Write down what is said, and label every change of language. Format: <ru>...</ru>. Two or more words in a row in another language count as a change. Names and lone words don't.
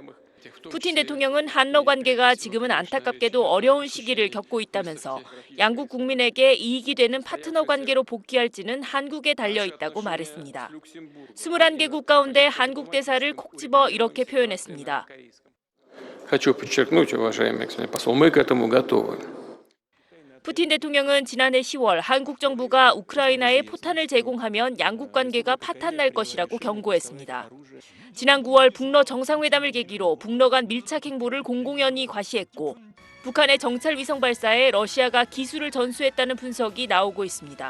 <ko>푸틴 대통령은 한러 관계가 지금은 안타깝게도 어려운 시기를 겪고 있다면서 양국 국민에게 이익이 되는 파트너 관계로 복귀할지는 한국에 달려 있다고 말했습니다. 21개국 가운데 한국 대사를 콕 집어 이렇게 표현했습니다.</ko> <ru>Хочу подчеркнуть, уважаемый господин посол, мы к этому готовы.</ru> <ko>푸틴 대통령은 지난해 10월 한국 정부가 우크라이나에 포탄을 제공하면 양국 관계가 파탄날 것이라고 경고했습니다. 지난 9월 북러 정상회담을 계기로 북러 간 밀착 행보를 공공연히 과시했고 북한의 정찰 위성 발사에 러시아가 기술을 전수했다는 분석이 나오고 있습니다.</ko>